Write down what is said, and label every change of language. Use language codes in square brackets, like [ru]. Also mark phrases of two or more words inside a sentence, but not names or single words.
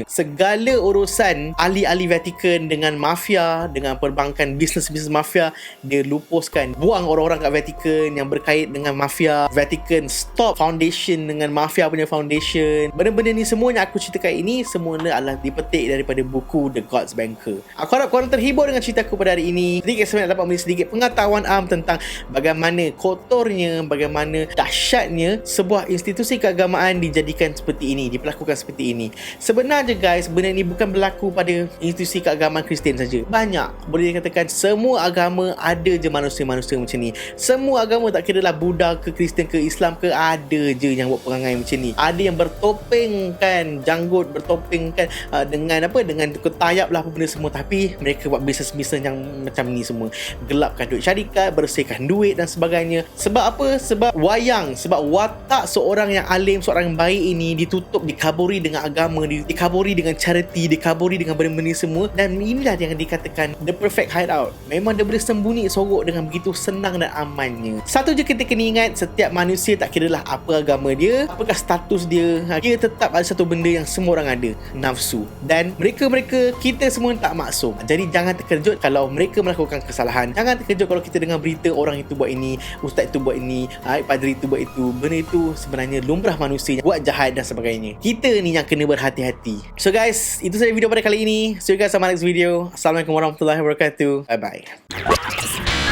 [ms] Segala urusan ahli-ahli Vatican dengan mafia, dengan perbankan, bisnes-bisnes mafia, dia lupuskan. Buang orang-orang kat Vatican yang berkait dengan mafia. Vatican [en] stop foundation [ms] dengan mafia punya foundation. Benda-benda ni semua yang aku ceritakan ini, semuanya adalah dipetik daripada buku The God's Banker. Aku harap korang terhibur dengan cerita aku pada hari ini. Sedikit sebenarnya dapat memberi sedikit pengetahuan tentang bagaimana kotornya, bagaimana dahsyatnya sebuah institusi keagamaan dijadikan seperti ini, diperlakukan seperti ini. Sebenarnya guys, benda ni bukan berlaku pada institusi keagamaan Kristian saja. Banyak, boleh dikatakan semua agama ada je manusia-manusia macam ni. Semua agama, tak kira lah Buddha ke Kristian ke Islam ke, ada je yang buat perangai macam ni. Ada yang bertopeng kan, janggut bertopeng kan, dengan apa, dengan ketayap lah apa benda semua, tapi mereka buat bisnes-bisnes yang macam ni semua. Gelapkan duit syarikat, bersihkan duit dan sebagainya. Sebab apa? Sebab wayang, sebab watak seorang yang alim, seorang yang baik ini ditutup, dikaburi dengan agama, dikaburi dengan charity, dikaburi dengan benda-benda semua. Dan inilah yang dikatakan [en] the perfect hideout. [ms] Memang dia boleh sembunyi sorok dengan begitu senang dan amannya. Satu je kita kena ingat, setiap manusia, tak kira lah apa agama dia, apakah status dia, dia tetap ada satu benda yang semua orang ada, nafsu. Dan mereka-mereka, kita semua tak maksum. Jadi jangan terkejut kalau mereka melakukan kesalahan. Jangan terkejut kalau kita dengar berita orang itu buat ini, ustaz itu buat ini, padri itu buat itu. Benda itu sebenarnya lumrah manusia buat jahat dan sebagainya. Kita ni yang kena berhati-hati. [en] So guys, [ms] itu saja video pada kali ini. [en] See you guys on my next video. [ar] السلام عليكم ورحمة الله وبركاته. [en] Bye bye.